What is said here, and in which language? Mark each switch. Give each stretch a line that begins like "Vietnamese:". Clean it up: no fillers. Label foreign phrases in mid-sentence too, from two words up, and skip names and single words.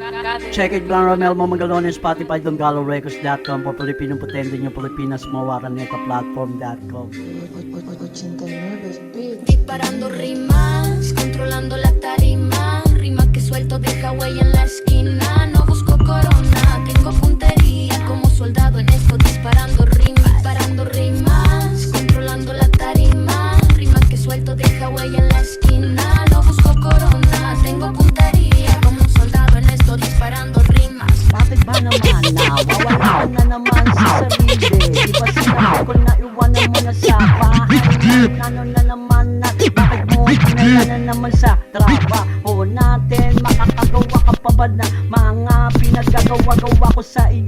English: Check it
Filipino: lang Romel Momagalones, Spotify, DonGaloRecords.com, por Pilipinong Potente nyo, Pilipinas, Mawaraneta Platform.com.
English: 89 beat.
Spanish: Disparando rimas, controlando la tarima, rimas que suelto deja huella en la esquina. No busco corona, tengo puntería como soldado en esto, disparando rimas, controlando la tarima, rimas que suelto deja huella en la esquina. No busco corona, tengo puntería como un soldado en esto, disparando rimas.
Filipino: Bakit ba naman nawawala ka na naman sa sarili? Di ba sinabi ko na iwanan mo na sa bahay? Ano na naman na bakit mo pinala na naman sa trabaho natin? Makakagawa ka pa ba na mga pinagagawa-gawa ko sa iyo?